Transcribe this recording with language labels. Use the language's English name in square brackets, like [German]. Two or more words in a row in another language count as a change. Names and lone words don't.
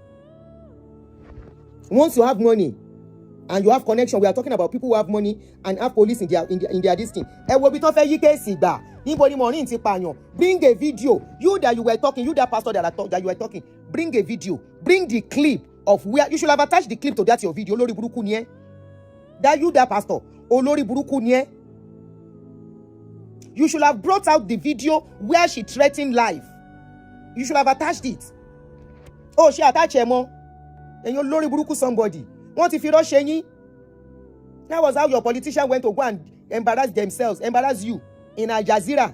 [English] Once you have money and you have connection, we are talking about people who have money and have police in their distance. Bring a video. You that you were talking, you that pastor that you were talking, bring a video. Bring the clip of where you should have attached the clip to that your video. [Yoruba] Olori buruku ni e. [English] That you that pastor. [Yoruba] Olori buruku ni e. [English] You should have brought out the video where she threatened life. You should have attached it. Oh, she attached him. And you [Yoruba] lori buruku [English] somebody. What if you don't share? That was how your politician went to go and embarrass you in Al Jazeera.